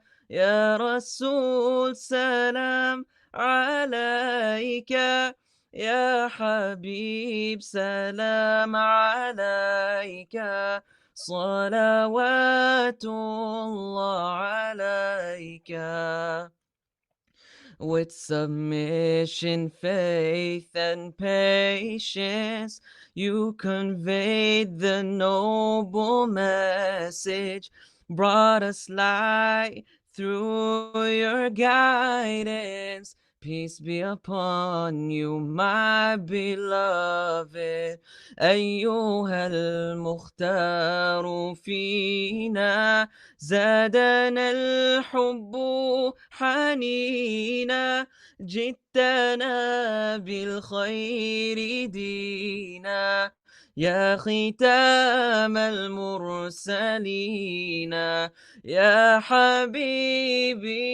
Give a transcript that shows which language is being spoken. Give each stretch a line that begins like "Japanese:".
Arabic: يا رسول سلام عليك يا حبيب سلام عليك صلوات الله عليك.
English: With submission, faith, and patience, you conveyed the noble message, brought us light through your guidance. Peace be upon you, my beloved.
Arabic: أيها المختار فينا زادنا الحب حنينا جئتنا بالخير دينا يا ختام المرسلين يا حبيبي